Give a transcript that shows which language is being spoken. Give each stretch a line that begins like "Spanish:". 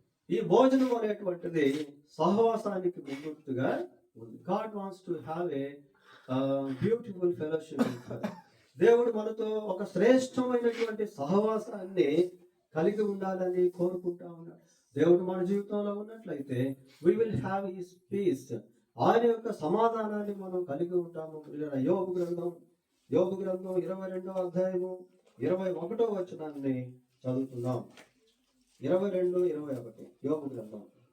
Telugu: ఈ భోజనం అనేటువంటిది సహవాసానికి ముందుగా ఉంది.
English: God wants to have a beautiful fellowship.
Telugu: దేవుడు మనతో ఒక శ్రేష్టమైనటువంటి సహవాసాన్ని కలిగి ఉండాలని కోరుకుంటా ఉన్నాడు. దేవుడు మన జీవితంలో ఉన్నట్లయితే
English: we will have his peace.
Telugu: ఆయన యొక్క సమాధానాన్ని మనం కలిగి ఉంటాము. యోబు గ్రంథం 22వ అధ్యాయము 21వ వచనాన్ని చదువుతున్నాం. 22, 21 యోబు గ్రంథం.